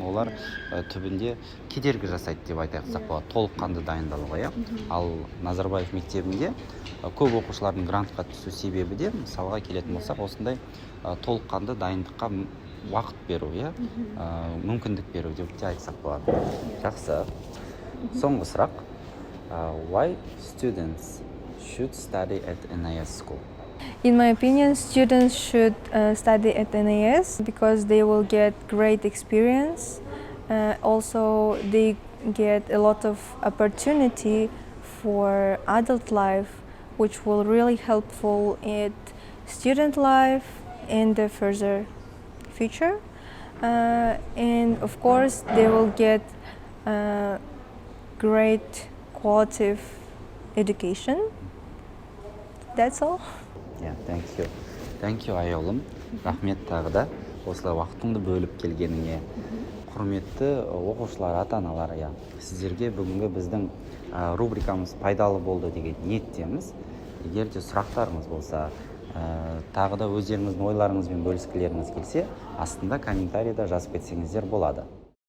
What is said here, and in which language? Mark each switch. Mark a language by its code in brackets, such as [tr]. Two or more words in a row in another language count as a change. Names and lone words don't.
[kk] Олар түбінде кедергі жасайды деп айтсақ болады, толыққанды дайындалуға. Ал Назарбаев мектебінде көп оқушылардың грантқа түсу себебі де, мысалға келетін болсақ, осындай толыққанды дайындыққа уақыт беру, мүмкіндік беру деп те айтсақ болады. Жақсы. Соңғы сұрақ. [en] Why students should study at NIS school? In my opinion, students should study at NIS because they will get great experience. Also, they get a lot of opportunity for adult life, which will really helpful in student life and the further future. And of course, they will get great qualitative education. That's all. Yeah, thank you, [kk] Айолым. Рахмет тағы да осылай уақытыңды бөліп келгеніңе. Құрметті оқушылар, ата-аналар, сіздерге бүгінгі біздің рубрикамыз пайдалы болды деген ниеттеміз. Егер де сұрақтарыңыз болса, тағы да өздеріңіздің ойларыңызбен бөліскілеріңіз келсе, астында комментарийда жазып кетсеңіздер болады.